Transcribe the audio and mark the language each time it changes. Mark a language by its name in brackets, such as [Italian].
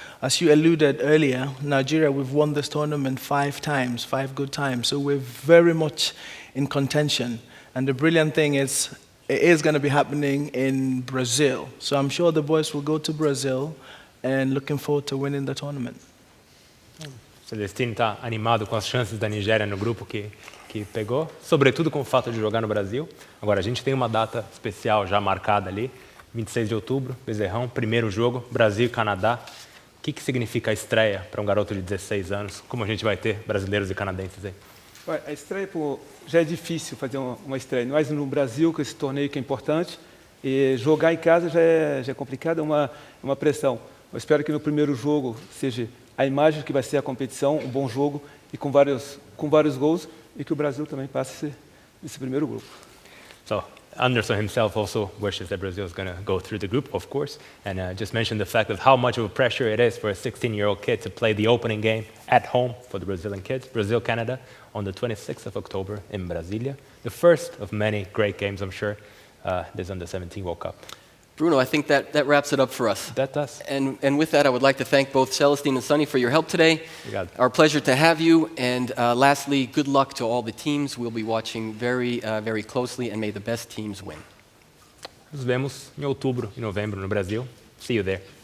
[English] As you alluded earlier, Nigeria, we've won this tournament 5 times, 5 good times. So we're very much in contention. And the brilliant thing is, it is going to be happening in Brazil. So I'm sure the boys will go to Brazil and looking forward to winning the tournament. [Portuguese] O Celestino está animado com as chances da Nigéria no grupo que pegou, sobretudo com o fato de jogar no Brasil. Agora, a gente tem uma data especial já marcada ali, 26 de outubro, Bezerrão, primeiro jogo, Brasil e Canadá. O que significa a estreia para um garoto de 16 anos? Como a gente vai ter brasileiros e canadenses aí? A estreia já é difícil fazer uma estreia, mas no Brasil, com esse torneio que é importante, e jogar em casa já é complicado, é uma pressão. Eu espero que no primeiro jogo seja a imagem que vai ser a competição, um bom jogo e com vários gols, e que o Brasil também passe esse primeiro grupo. [English] So, Anderson himself also wishes that Brazil is going to go through the group, of course, and just mentioned the fact of how much of a pressure it is for a 16-year-old kid to play the opening game at home for the Brazilian kids, Brazil-Canada, on the 26th of October in Brasilia. The first of many great games, I'm sure, this Under-17 World Cup. Bruno, I think that wraps it up for us. That does. And with that, I would like to thank both Celestine and Sonny for your help today. Our pleasure to have you. And lastly, good luck to all the teams. We'll be watching very closely, and may the best teams win. [Portuguese] Nos vemos em outubro e novembro no Brasil. [English] See you there.